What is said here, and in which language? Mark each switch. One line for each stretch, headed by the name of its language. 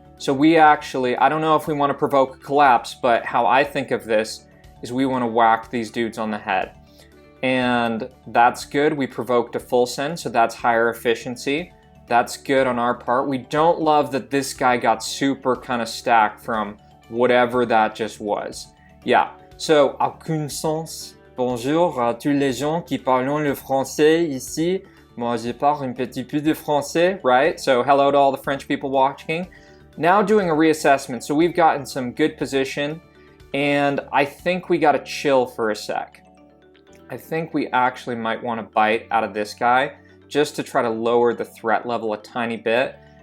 English: So we actually, I don't know if we want to provoke a collapse, but how I think of this is we want to whack these dudes on the head. And that's good. We provoked a full send, so that's higher efficiency. That's good on our part. We don't love that this guy got super kind of stacked from whatever that just was.
French: Yeah, so à connaissance, bonjour à tous les gens qui parlent le français ici. Moi, je parle un petit peu de français, right?
English: So hello to all the French people watching. Now doing a reassessment. So we've gotten some good position, and I think we got to chill for a sec. I think we actually might want to bite out of this guy just to try to lower the threat level a tiny bit.